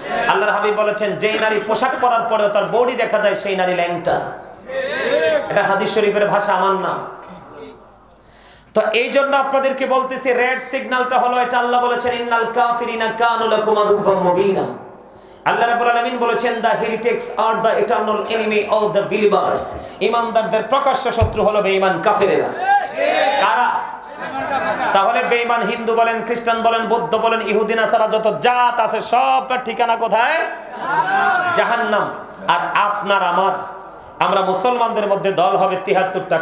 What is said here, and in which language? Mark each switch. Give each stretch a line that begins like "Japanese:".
Bangla: আল্লাহর হাবিব বলেছেন যেই নারী পোশাক পরার পরেও তার বডি দেখা যায় সেই নারী ল্যাংটা। এটা হাদিস শরীফের ভাষা, আমার না। তো এই জন্য আপনাদেরকে বলতেছি, রেড সিগন্যালটা হলো এটা। আল্লাহ বলেছেন
Arabic: ইন্নাল কাফিরিনা কানু লাকুম আদুওয়াম মুবিনা।
Bangla: আল্লাহ রাব্বুল আলামিন বলেছেন
English: the heretics are the eternal enemy of the believers।
Bangla: ঈমানদারদের প্রকাশ্য শত্রু হলো বেঈমান কাফেরেরা। কারা? তাহলে বেঈমান হিন্দু বলেন, খ্রিস্টান বলেন, বৌদ্ধ বলেন, ইহুদি নাসারা যত জাত আছে সবটার ঠিকানা কোথায়? জাহান্নাম। আর আপনার আমার আমরা মুসলমানদের মধ্যে দল হবে ৭৩টা।